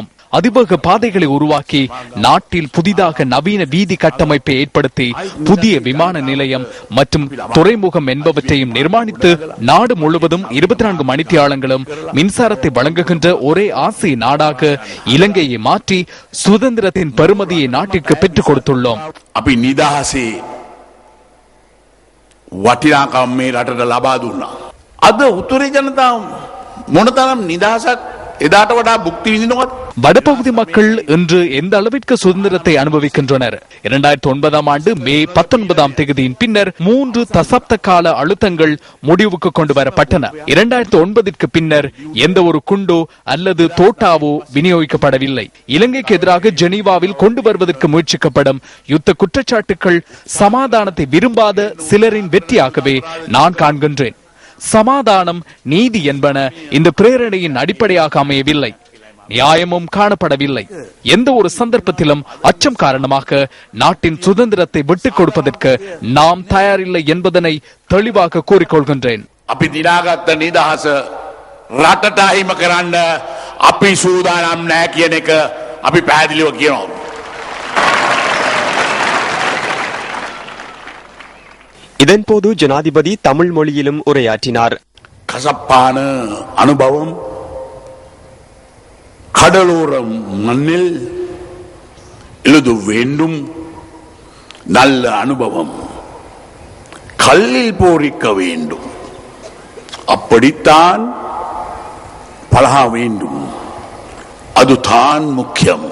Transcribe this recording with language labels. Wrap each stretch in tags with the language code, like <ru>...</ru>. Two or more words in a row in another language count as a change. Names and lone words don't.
<ta>அதிவேக பாதைகளை உருவாக்கி நாட்டில் புதிதாக நவீன வீதி கட்டமைப்பை ஏற்படுத்தி புதிய விமான நிலையம் மற்றும் துறைமுகம் என்பவற்றையும் நிர்மாணித்து நாடு முழுவதும் 24 மணித்தியாலங்களும் மின்சாரத்தை வழங்குகின்ற ஒரே ஆசிய நாடாக இலங்கையை மாற்றி சுதந்திரத்தின் பெருமதியை நாட்டிற்கு பெற்றுக் கொடுத்துள்ளோம்.</ta> <si>අපි නිදහසේ වටිනාකම් මේ රටට ලබා දුන්නා. අද උතුරේ ජනතාව මොනතරම් නිදහසක් එදාට වඩා භුක්ති විඳිනවද?</si> <ta>வடபகுதி மக்கள் இன்று எந்த அளவிற்கு சுதந்திரத்தை அனுபவிக்கின்றனர்? 2009ஆம் ஆண்டு மே 19ஆம் தேதியின் பின்னர் 3 தசாப்த கால அழுத்தங்கள் முடிவுக்கு கொண்டு வரப்பட்டன. 2009ற்கு பின்னர் எந்த ஒரு குண்டோ அல்லது தோட்டாவோ விநியோகிக்கப்படவில்லை. இலங்கைக்கு எதிராக ஜெனீவாவில் கொண்டு வருவதற்கு முயற்சிக்கப்படும் யுத்த குற்றச்சாட்டுகள் சமாதானத்தை விரும்பாத சிலரின் வெற்றியாகவே நான் காண்கின்றேன். சமாதானம், நீதி என்பன இந்த பிரேரணையின் அடிப்படையாக அமையவில்லை. நியாயமும் காணப்படவில்லை. எந்த ஒரு சந்தர்ப்பத்திலும் அச்சம் காரணமாக நாட்டின் சுதந்திரத்தை விட்டுக் கொடுப்பதற்கு நாம் தயாரில்லை என்பதனை தெளிவாக கூறிக்கொள்கின்றேன்.</ta> <si>අපි දිනාගත්ත නිදහස රටට අහිමි කරන්න අපි සූදානම් නැහැ කියන එක අපි පැහැදිලිව කියනවා.</si> <ta>இதன்போது ஜனாதிபதி தமிழ் மொழியிலும் உரையாற்றினார். கசப்பான அனுபவம், கடலோர மண்ணில் எழுத வேண்டும் நல்ல அனுபவம், கல்லில் போரிக்க வேண்டும், அப்படித்தான் பழக வேண்டும், அதுதான் முக்கியம்.</ta>